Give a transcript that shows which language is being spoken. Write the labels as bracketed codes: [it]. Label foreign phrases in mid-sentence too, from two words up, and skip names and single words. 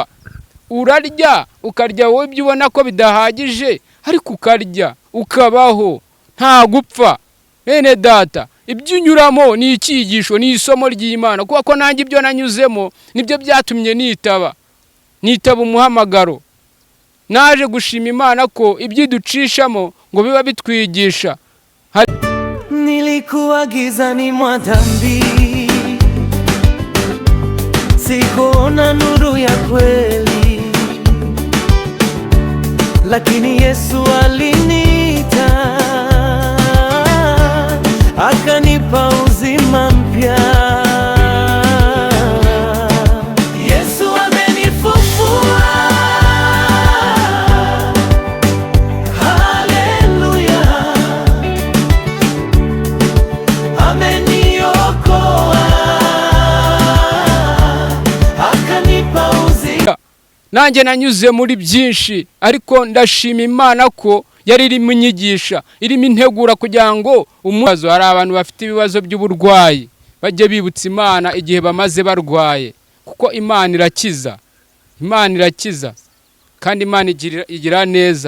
[rw] Urarya, ukarya wowe ibyo ubona ko bidahagije, ariko ukarya ukabaho, nta gupfa. Bene data, ibyo unyuramo ni icyigisho, ni isomo ry'Imana, kuko nanjye ibyo nanyuzemo nibyo byatumye nitaba umuhamagaro. Naje gushima Imana ko ibyo ducishamo ngo biba bitwigisha. [sw] Nilikuwa gizani mwa dhambi, sikuona nuru ya kweli, lakini Yesu aliniita, akanipa uzima mpya. Yesu amenifufua, haleluya, ameniokoa, akanipa uzima. [rw] Nanjye nanyuze muri byinshi, ariko ndashima Imana ko yari irimo inyigisha, irimo integura kugira ngo umubazo. Hari abantu bafite ibibazo by'uburwayi, bajye bibutsa Imana igihe bamaze barwaye, kuko Imana irakiza, Imana irakiza, kandi Imana igira neza.